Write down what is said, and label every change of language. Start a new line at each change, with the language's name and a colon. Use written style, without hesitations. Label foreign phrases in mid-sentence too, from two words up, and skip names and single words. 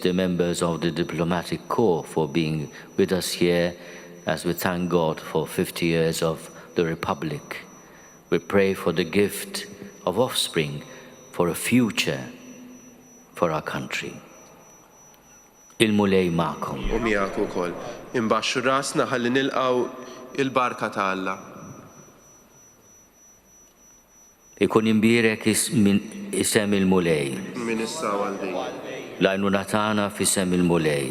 English: the members of the Diplomatic Corps, for being with us here as we thank God for 50 years of the Republic. We pray for the gift of offspring, for a future for our country.
Maltese: Il-mulej ma'kom. U miegħek ukoll. Imbaxxu rasna ħalli nilqgħu il-barka ta' Alla. Ikun imbierek isem il-mulej. Min issa għaldin. L-għajnuna tagħna f'isem il-mulej.